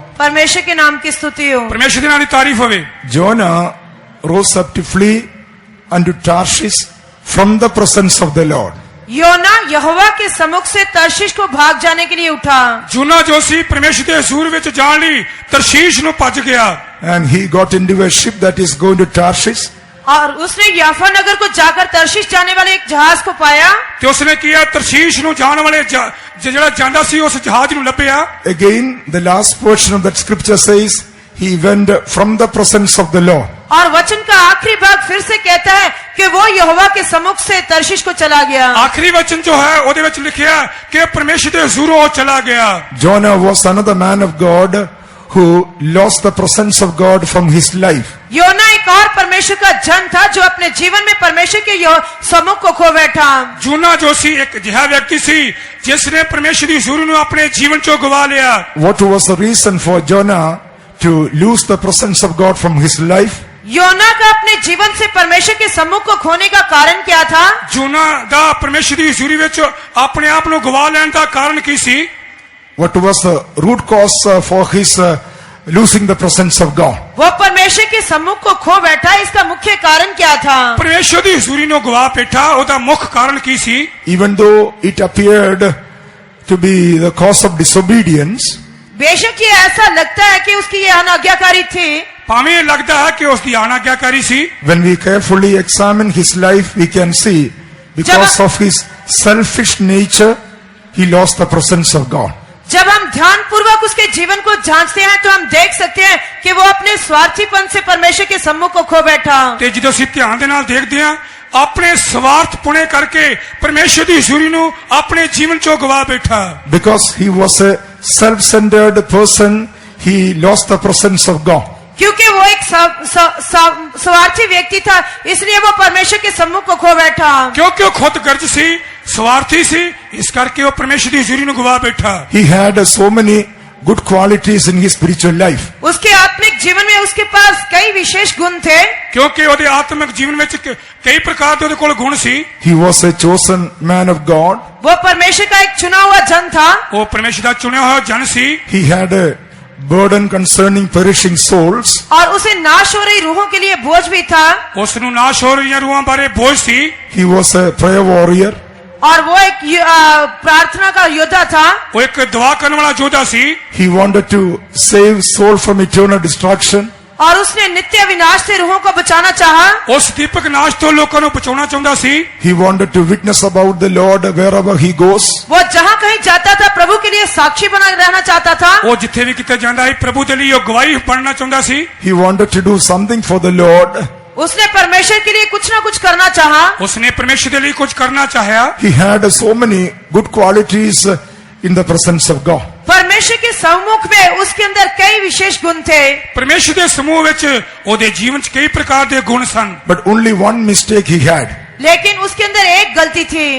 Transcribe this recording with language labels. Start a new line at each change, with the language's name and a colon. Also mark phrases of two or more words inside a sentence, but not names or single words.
Hindi: परमेश्वर के नाम की स्तुति हो।
Punjabi: ਪਰਮੇਸ਼ਵਰ ਕੇ ਨਾਮ ਕੀ ਤਾਰੀਫ਼ ਹੋਵੇ।
English: Jonah rose up to flee unto Tarshish from the presence of the Lord.
Hindi: योना यहोवा के सम्मुख से तर्शीश को भाग जाने के लिए उठा।
Punjabi: ਜੂਨਾ ਜੋ ਸੀ ਪਰਮੇਸ਼ਵਰ ਕੇ ਹਜ਼ੂਰ ਵਿਚ ਜਾਣ ਲਈ ਤਰਸ਼ੀਸ਼ ਨੂੰ ਭੱਜ ਗਿਆ।
English: And he got into a ship that is going to Tarshish.
Hindi: और उसने याफा नगर को जाकर तर्शीश जाने वाले एक जहाज को पाया।
Punjabi: ਤੇ ਉਸਨੇ ਕੀਆ ਤਰਸ਼ੀਸ਼ ਨੂੰ ਜਾਣ ਵਾਲੇ ਜਿਹੜਾ ਜਾਂਦਾ ਸੀ ਉਸ ਜਹਾਜ਼ ਨੂੰ ਲੱਭਿਆ।
English: Again, the last portion of that scripture says he went from the presence of the Lord.
Hindi: और वचन का आखिरी भाग फिर से कहता है कि वो यहोवा के सम्मुख से तर्शीश को चला गया।
Punjabi: ਆਖ਼ਰੀ ਵਚਨ ਜੋ ਹੈ ਉਹਦੇ ਵਿੱਚ ਲਿਖਿਆ ਕਿ ਪਰਮੇਸ਼ਰ ਦੇ ਹਜ਼ੂਰੋਂ ਉਹ ਚਲਾ ਗਿਆ।
English: Jonah was another man of God who lost the presence of God from his life.
Hindi: योना एक और परमेश्वर का जन था जो अपने जीवन में परमेश्वर के सम्मुख को खो बैठा।
Punjabi: ਜੂਨਾ ਜੋ ਸੀ ਇੱਕ ਅਜਿਹਾ ਵਿਅਕਤੀ ਸੀ ਜਿਸਨੇ ਪਰਮੇਸ਼ਵਰ ਕੀ ਹਜ਼ੂਰੀ ਨੂੰ ਆਪਣੇ ਜੀਵਨ ਚੋਂ ਗਵਾ ਲਿਆ।
English: What was the reason for Jonah to lose the presence of God from his life?
Hindi: योना का अपने जीवन से परमेश्वर के सम्मुख को खोने का कारण क्या था?
Punjabi: जूना ਦਾ ਪਰਮੇਸ਼ਰ ਦੀ ਹਜ਼ੂਰੀ ਵਿੱਚ ਆਪਣੇ ਆਪ ਨੂੰ ਗਵਾ ਲੈਣ ਦਾ ਕਾਰਨ ਕੀ ਸੀ?
English: What was the root cause for his losing the presence of God?
Hindi: वो परमेश्वर के सम्मुख को खो बैठा, इसका मुख्य कारण क्या था?
Punjabi: ਪਰਮੇਸ਼ਰ ਦੀ ਹਜ਼ੂਰੀ ਨੂੰ ਗਵਾ ਬੈਠਾ ਉਹਦਾ ਮੁੱਖ ਕਾਰਨ ਕੀ ਸੀ?
English: Even though it appeared to be the cause of disobedience,
Hindi: बेशक ये ऐसा लगता है कि उसकी ये अनाज्ञाकारी थी।
Punjabi: ਭਾਵੇਂ ਲੱਗਦਾ ਹੈ ਕਿ ਉਸ ਦੀ ਅਨਾਗਿਆਕਾਰੀ ਸੀ।
English: when we carefully examine his life, we can see because of his selfish nature, he lost the presence of God.
Hindi: जब हम ध्यान पूर्वक उसके जीवन को जांचते हैं तो हम देख सकते हैं कि वो अपने स्वार्थीपन से परमेश्वर के सम्मुख को खो बैठा।
Punjabi: ਤੇ ਜਦੋਂ ਅਸੀਂ ਧਿਆਨ ਦੇ ਨਾਲ ਦੇਖਦੇ ਹਾਂ ਆਪਣੇ ਸਵਾਰਥ ਪੁਣੇ ਕਰਕੇ ਪਰਮੇਸ਼ਰ ਦੀ ਹਜ਼ੂਰੀ ਨੂੰ ਆਪਣੇ ਜੀਵਨ ਚੋਂ ਗਵਾ ਬੈਠਾ।
English: Because he was a self-centered person, he lost the presence of God.
Hindi: क्योंकि वो एक स्वार्थी व्यक्ति था, इसलिए वो परमेश्वर के सम्मुख को खो बैठा।
Punjabi: ਕਿਉਂਕਿ ਵੋ ਖ਼ੁਦ ਗਰਜ਼ ਸੀ, ਸਵਾਰਥੀ ਸੀ, ਇਸ ਕਰਕੇ ਵੋ ਪਰਮੇਸ਼ਵਰ ਕੀ ਹਜ਼ੂਰੀ ਨੂੰ ਗਵਾ ਬੈਠਾ।
English: He had so many good qualities in his spiritual life.
Hindi: उसके आत्मिक जीवन में उसके पास कई विशेष गुण थे।
Punjabi: क्योंकि ਉਹਦੇ ਆਤਮਿਕ ਜੀਵਨ ਵਿੱਚ ਕਈ ਪ੍ਰਕਾਰ ਦੇ ਉਹਦੇ ਕੋਲ ਗੁਣ ਸੀ।
English: He was a chosen man of God.
Hindi: वो परमेश्वर का एक चुना हुआ जन था।
Punjabi: ਉਹ ਪਰਮੇਸ਼ਰ ਦਾ ਚੁਣਿਆ ਹੋਇਆ ਜਨ ਸੀ।
English: He had a burden concerning perishing souls.
Hindi: और उसे नाश हो रही रूहों के लिए बोझ भी था।
Punjabi: ਉਸ ਨੂੰ ਨਾਸ਼ ਹੋ ਰਹੀਆਂ ਰੂਹਾਂ ਬਾਰੇ ਬੋਝ ਸੀ।
English: He was a prayer warrior.
Hindi: और वो एक प्रार्थना का योद्धा था।
Punjabi: ਉਹ ਇੱਕ ਦੁਆ ਕਰਨ ਵਾਲਾ ਯੋਧਾ ਸੀ।
English: He wanted to save soul from eternal destruction.
Hindi: और उसने नित्य विनाश से रूहों को बचाना चाहा।
Punjabi: ਉਸ ਦੀਪਕ ਨਾਸ਼ ਤੋਂ ਲੋਕਾਂ ਨੂੰ ਬਚਾਉਣਾ ਚਾਹੁੰਦਾ ਸੀ।
English: He wanted to witness about the Lord wherever he goes.
Hindi: वो जहाँ कहीं जाता था प्रभु के लिए साक्षी बना रहना चाहता था।
Punjabi: ਉਹ ਜਿੱਥੇ ਵੀ ਕਿਤੇ ਜਾਂਦਾ ਸੀ ਪ੍ਰਭੂ ਦੇ ਲਈ ਉਹ ਗਵਾਹੀ ਬਣਨਾ ਚਾਹੁੰਦਾ ਸੀ।
English: He wanted to do something for the Lord.
Hindi: उसने परमेश्वर के लिए कुछ ना कुछ करना चाहा।
Punjabi: ਉਸਨੇ ਪਰਮੇਸ਼ਰ ਦੇ ਲਈ ਕੁਝ ਕਰਨਾ ਚਾਹਿਆ।
English: He had so many good qualities in the presence of God.
Hindi: परमेश्वर के सम्मुख में उसके अंदर कई विशेष गुण थे।
Punjabi: ਪਰਮੇਸ਼ਰ ਦੇ ਸਮੂਹ ਵਿੱਚ ਉਹਦੇ ਜੀਵਨ 'ਚ ਕਈ ਪ੍ਰਕਾਰ ਦੇ ਗੁਣ ਸਨ।
English: But only one mistake he had.
Hindi: लेकिन उसके अंदर एक गलती थी।